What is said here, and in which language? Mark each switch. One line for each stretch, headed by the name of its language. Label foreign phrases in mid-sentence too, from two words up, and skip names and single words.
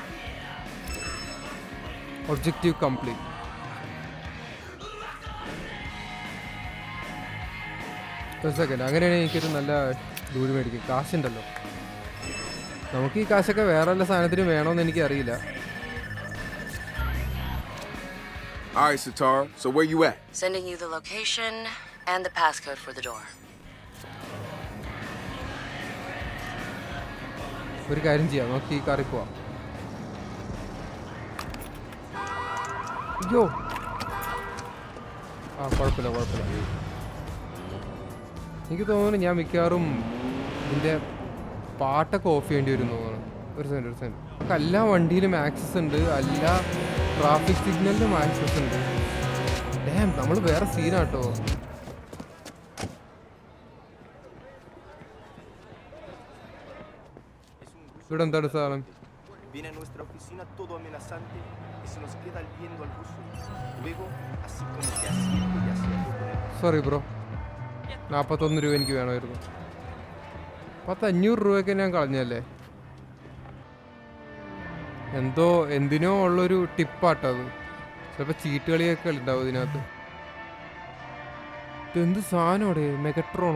English: objective complete.
Malayalam: ഒരു സെക്കൻഡ്, അങ്ങനെയാണെങ്കിൽ എനിക്കൊരു നല്ല ദൂരം മേടിക്കും. കാശുണ്ടല്ലോ, നമുക്ക് ഈ കാശൊക്കെ വേറെ വല്ല സാധനത്തിന് വേണമെന്ന് എനിക്ക് അറിയില്ല.
English: All right, Satara. So where you at? Sending you the location and the passcode for the door.
Malayalam: ഒരു കാര്യം ചെയ്യാം, നമുക്ക് ഈ കാറിൽ പോവാം. അയ്യോ, കുഴപ്പമില്ല. എനിക്ക് തോന്നുന്നു ഞാൻ മിക്കവാറും ഇതിൻ്റെ പാട്ടൊക്കെ ഓഫ് ചെയ്യേണ്ടി വരും തോന്നുന്നു. ഒരു സെക്കൻഡ്. നമുക്ക് എല്ലാ വണ്ടിയിലും ആക്സസ് ഉണ്ട്, എല്ലാ ട്രാഫിക് സിഗ്നലിലും ആക്സസ് ഉണ്ട്. ഡാം, നമ്മൾ വേറെ സീനാട്ടോ. ഇവിടെ എന്താണ് സാധനം?
Spanish: Viene a nuestra oficina todo amenazante y se nos queda viendo al ruso. Luego, así como que asiente y haciendo con él.
English: sorry bro,
Malayalam: 41 രൂപ എനിക്ക് വേണമായിരുന്നു. 500 രൂപയൊക്കെ ഞാൻ കളഞ്ഞല്ലേ. എന്തിനോ ഉള്ളൊരു ടിപ്പാട്ടോ അത്. ചിലപ്പോൾ ചീട്ട് കളിയൊക്കെ ഉണ്ടാവും ഇതിനകത്ത്. ഇതെന്ത് സാധനോടെ? മെഗട്രോണോ?